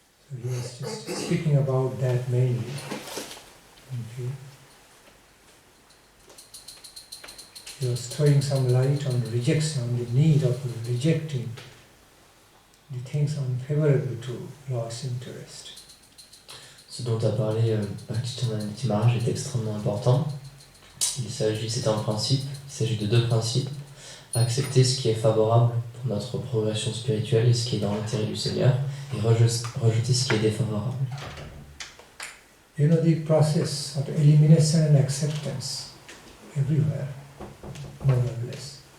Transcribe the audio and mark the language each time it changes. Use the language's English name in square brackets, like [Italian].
[English] So he was just speaking about that mainly. Okay. He was throwing some light on rejection, on the need of rejecting the things unfavorable to Lord's interest. [French] Ce dont a parlé Bhakti Chandan Maharaj est extrêmement important. C'est un principe, il s'agit de deux principes. Accepter ce qui est favorable pour notre progression spirituelle et ce qui est dans l'intérêt du Seigneur, et rejeter ce qui est défavorable. [English] You know the process of elimination and acceptance everywhere, more or less.